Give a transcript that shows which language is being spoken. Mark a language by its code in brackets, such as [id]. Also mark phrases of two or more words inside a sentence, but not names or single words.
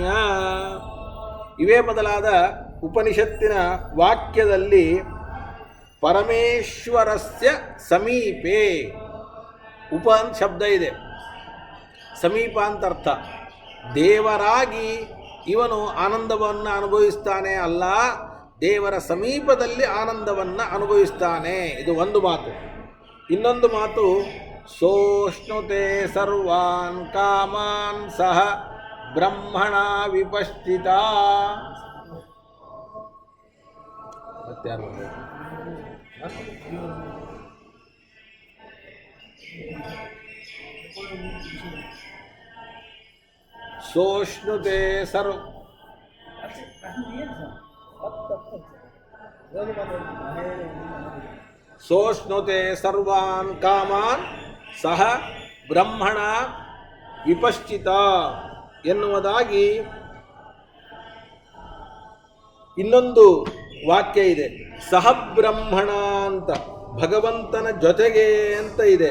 [kn] ಇವೇ ಮೊದಲಾದ ಉಪನಿಷತ್ತಿನ ವಾಕ್ಯದಲ್ಲಿ [sa] ಪರಮೇಶ್ವರಸ್ಯ ಸಮೀಪೆ, [kn] ಉಪ ಅಂತ ಶಬ್ದ ಇದೆ, ಸಮೀಪ ಅಂತ ಅರ್ಥ. ದೇವರಾಗಿ ಇವನು ಆನಂದವನ್ನು ಅನುಭವಿಸ್ತಾನೆ ಅಲ್ಲ, ದೇವರ ಸಮೀಪದಲ್ಲಿ ಆನಂದವನ್ನು ಅನುಭವಿಸ್ತಾನೆ. ಇದು ಒಂದು ಮಾತು. ಇನ್ನೊಂದು ಮಾತು, [sa] ಸೋಷ್ಣುತೆ ಸರ್ವಾನ್ ಕಾಮಾನ್ ಸಹ ಬ್ರಹ್ಮಣ ವಿಪಶ್ಚಿತ. ಸೋಷ್ಣುತೆ ಸೋಷ್ಣುತೆ ಸರ್ವಾನ್ ಕಾಮಾನ್ ಸಹ ಬ್ರಹ್ಮಣ ವಿಪಶ್ಚಿತ ಎನ್ನುವುದಾಗಿ [kn] ಇನ್ನೊಂದು ವಾಕ್ಯ ಇದೆ. [sa] ಸಹ ಬ್ರಹ್ಮಣ [kn] ಅಂತ, ಭಗವಂತನ ಜೊತೆಗೆ ಅಂತ ಇದೆ.